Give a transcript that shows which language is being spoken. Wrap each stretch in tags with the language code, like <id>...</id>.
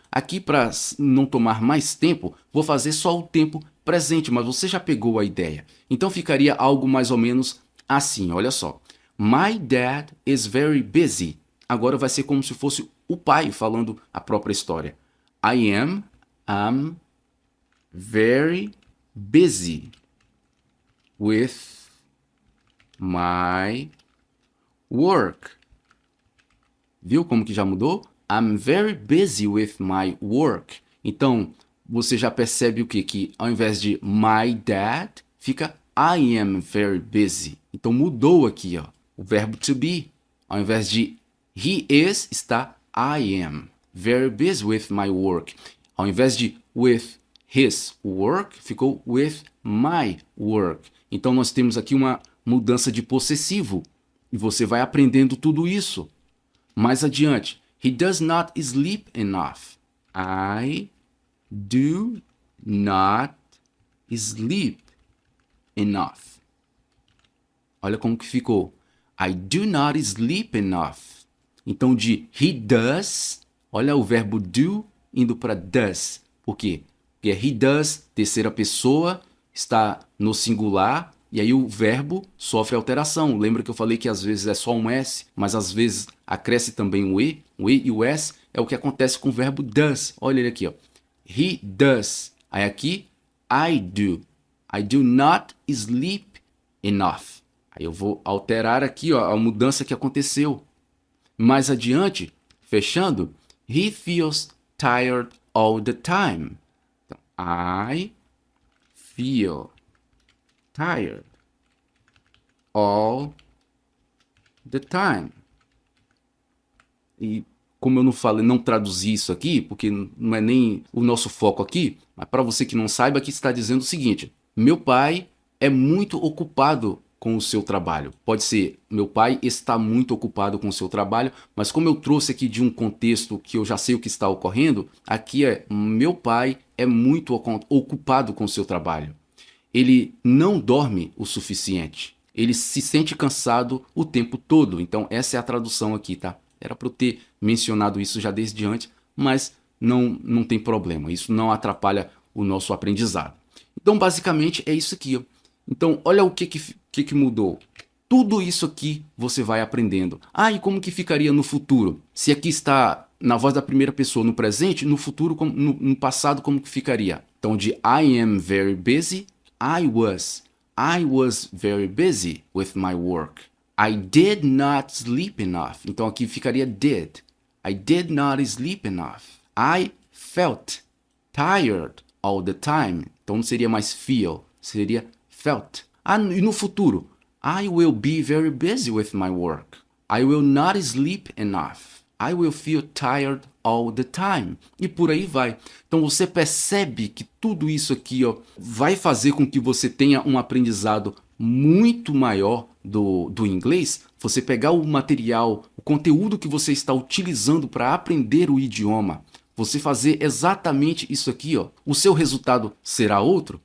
<pt>Aqui, para não tomar mais tempo, vou fazer só o tempo presente, mas você já pegou a ideia. Então ficaria algo mais ou menos assim, olha só.</pt> <en>My dad is very busy.</en> <pt>Agora vai ser como se fosse o pai falando a própria história.</pt> <en>I'm very busy with my work.</en> <pt>Viu como que já mudou?</pt> <en>I'm very busy with my work.</en> <pt>Então, você já percebe o quê? Que ao invés de</pt> <en>my dad,</en> <pt>fica</pt> <en>I am very busy.</en> <pt>Então mudou aqui, ó, o verbo to be. Ao invés de</pt> <en>he is,</en> <pt>está</pt> <en>I am very busy with my work.</en> <pt>Ao invés de</pt> <en>with his work,</en> <pt>ficou</pt> <en>with my work.</en> <pt>Então nós temos aqui uma mudança de possessivo. E você vai aprendendo tudo isso. Mais adiante,</pt> <en>he does not sleep enough. I do not sleep enough.</en> <pt>Olha como que ficou.</pt> <en>I do not sleep enough.</en> <pt>Então de</pt> <en>he does,</en> <pt>olha o verbo do indo para does. Por quê? Porque</pt> <en>he does,</en> <pt>terceira pessoa, está no singular, e aí o verbo sofre alteração. Lembra que eu falei que às vezes é só um S, mas às vezes acresce também um E. O E e o S é o que acontece com o verbo does. Olha ele aqui, ó.</pt> <en>He does.</en> <pt>Aí aqui,</pt> <en>I do. I do not sleep enough.</en> <pt>Aí eu vou alterar aqui, ó, a mudança que aconteceu. Mais adiante, fechando,</pt> <en>he feels tired all the time. Então, I feel tired all the time.</en> <pt>E como eu não falei, não traduzi isso aqui, porque não é nem o nosso foco aqui, mas para você que não saiba, aqui está dizendo o seguinte: meu pai é muito ocupado com o seu trabalho. Pode ser, meu pai está muito ocupado com o seu trabalho, mas como eu trouxe aqui de um contexto que eu já sei o que está ocorrendo, aqui é, meu pai é muito ocupado com o seu trabalho. Ele não dorme o suficiente. Ele se sente cansado o tempo todo. Então essa é a tradução aqui, tá? Era para eu ter mencionado isso já desde antes, mas não tem problema. Isso não atrapalha o nosso aprendizado. Então basicamente é isso aqui, ó. Então olha o que mudou. Tudo isso aqui você vai aprendendo. Ah, e como que ficaria no futuro? Se aqui está na voz da primeira pessoa no presente, no futuro, no passado, como que ficaria? Então de</pt> <en>I am very busy, I was very busy with my work. I did not sleep enough.</en> <pt>Então aqui ficaria</pt> <en>did. I did not sleep enough. I felt tired all the time.</en> <pt>Então não seria mais feel, seria felt. Ah, e no futuro?</pt> <en>I will be very busy with my work. I will not sleep enough. I will feel tired all the time.</en> <pt>E por aí vai. Então você percebe que tudo isso aqui, ó, vai fazer com que você tenha um aprendizado muito maior do inglês. Você pegar o material, o conteúdo que você está utilizando para aprender o idioma, você fazer exatamente isso aqui, ó, o seu resultado será outro.</pt>